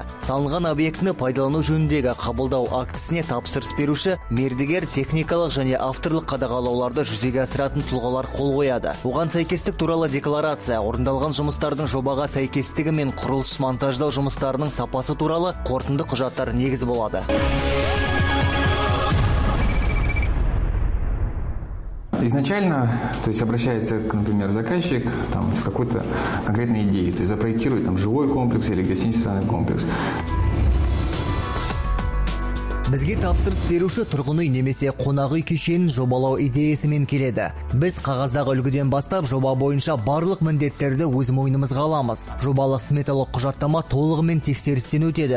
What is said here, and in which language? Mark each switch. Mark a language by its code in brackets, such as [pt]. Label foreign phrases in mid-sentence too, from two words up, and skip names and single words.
[kk] Салынған объектіні пайдалану жөніндегі қабылдау актісіне тапсырыс беруші мердігер техникалық және авторлық қадағалауларды жүзеге асыратын тұлғалар қол қояды. Оған сәйкестік туралы декларация, орындалған жұмыстардың жобаға сәйкестігі мен құрылыс монтаждау жұмыстарының сапасы туралы қорытынды құжаттар негіз болады. [ru] Изначально, то есть обращается, например, заказчик с какой-то конкретной идеей, то есть запроектирует жилой комплекс или гостиничный комплекс. [kk] Бізге тапсырыс беруші тұрғын үй немесе қонақ үй кешенін жобалау идеясымен келеді. Біз қағаздағы үлгіден бастап жоба бойынша барлық міндеттерді өз мойнымызға аламыз. Жобалық сметалық құжаттама толығымен тексерістен өтеді.